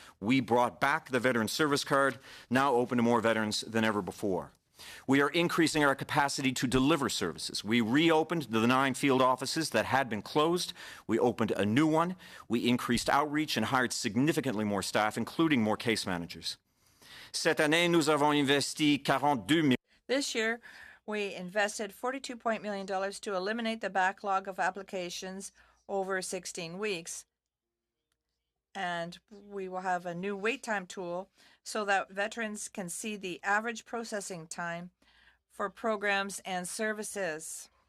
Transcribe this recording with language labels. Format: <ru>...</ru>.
<en>We brought back the Veteran Service Card, now open to more veterans than ever before. We are increasing our capacity to deliver services. We reopened the 9 field offices that had been closed. We opened a new one. We increased outreach and hired significantly more staff, including more case managers.</en> <fr>Cette année, nous avons investi 42 millions.</fr> <en>This year, we invested $42 million to eliminate the backlog of applications over 16 weeks. And we will have a new wait time tool so that veterans can see the average processing time for programs and services.</en>